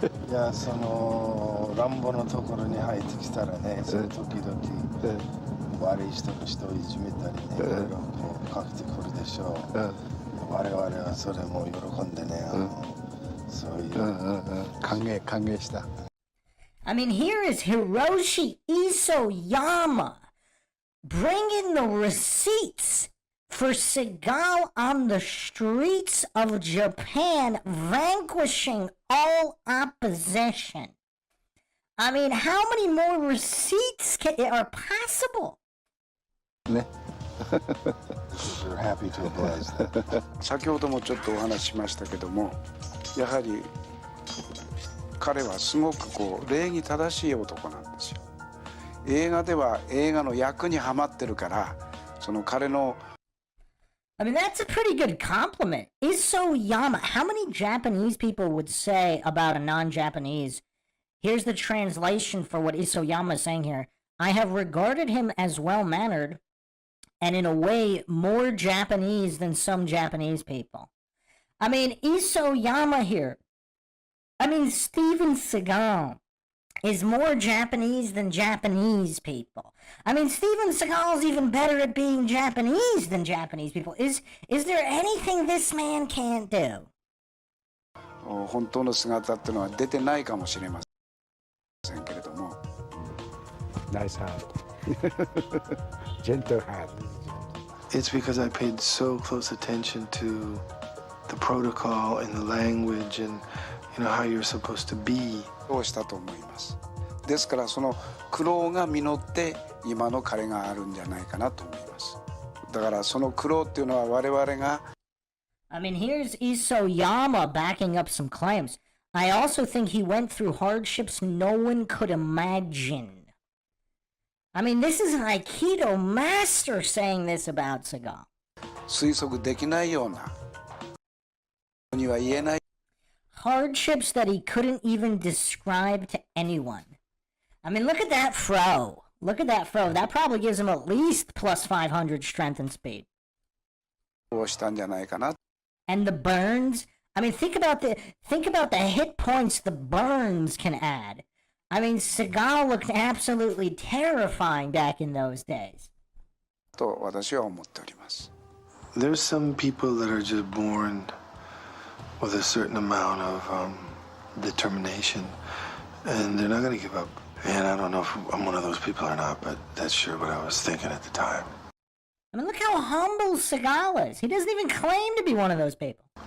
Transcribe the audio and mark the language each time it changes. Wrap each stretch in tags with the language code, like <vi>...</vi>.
<ja>いや、その乱暴のところに入ってきたらね、その時々悪い人の人をいじめたりね、いろいろこうかけてくるでしょう。我々はそれも喜んでね、そういう歓迎した。</ja> <en>I mean, here is Hiroshi Isoyama bringing the receipts for Seagal on the streets of Japan, vanquishing all opposition. I mean, how many more receipts are possible? We're happy to oblige.</en> <ja>先ほどもちょっとお話ししましたけども、やはり彼はすごくこう礼儀正しい男なんですよ。映画では映画の役にはまってるから、その彼の</ja> <en>I mean, that's a pretty good compliment. Isoyama. How many Japanese people would say about a non-Japanese? Here's the translation for what Isoyama is saying here. I have regarded him as well-mannered and in a way more Japanese than some Japanese people. I mean, Isoyama here. I mean, Steven Seagal is more Japanese than Japanese people. I mean, Steven Seagal's even better at being Japanese than Japanese people. Is there anything this man can't do?</en> <ja>本当の姿っていうのは出てないかもしれませんけれども。</ja> <en>Nice hat. Gentle hat. It's because I paid so close attention to the protocol and the language and how you're supposed to be.</en> <ja>をしたと思います。ですからその苦労が実って今の彼があるんじゃないかなと思います。だからその苦労っていうのは我々が</ja> <en>I mean, here's Isoyama backing up some claims. I also think he went through hardships no one could imagine. I mean, this is an Aikido master saying this about Seagal.</en> <ja>推測できないようなには言えない</ja> <en>hardships that he couldn't even describe to anyone. I mean, look at that fro. Look at that fro. That probably gives him at least plus 500 strength and speed.</en> <ja>をしたんじゃないかな</ja> <en>And the burns. I mean, think about the hit points the burns can add. I mean, Seagal looked absolutely terrifying back in those days.</en> <ja>と私は思っております。</ja> <en>there's some people that are just born with a certain amount of determination, and they're not going to give up. And I don't know if I'm one of those people or not, but that's sure what I was thinking at the time. I mean, look how humble Seagal is. He doesn't even claim to be one of those people.</en>